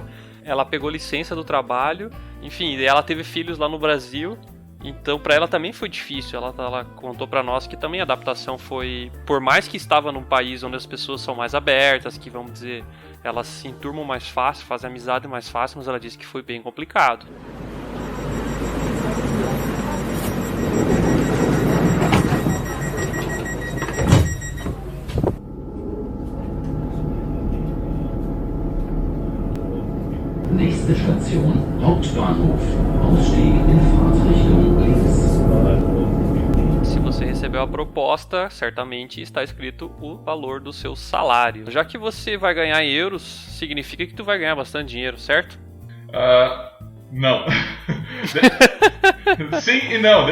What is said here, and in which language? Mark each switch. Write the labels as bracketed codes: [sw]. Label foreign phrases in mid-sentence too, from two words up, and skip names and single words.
[pt] Ela pegou licença do trabalho, enfim, ela teve filhos lá no Brasil. Então pra ela também foi difícil, ela contou pra nós que também a adaptação foi, por mais que estava num país onde as pessoas são mais abertas, que vamos dizer, elas se enturmam mais fácil, fazem amizade mais fácil, mas ela disse que foi bem complicado. [de] Nächste Station, Hauptbahnhof. Ausstieg in Fahrtrichtung links. [pt] Se você recebeu a proposta, certamente está escrito o valor do seu salário. Já que você vai ganhar em euros, significa que tu vai ganhar bastante dinheiro, certo? Não. Sim e não.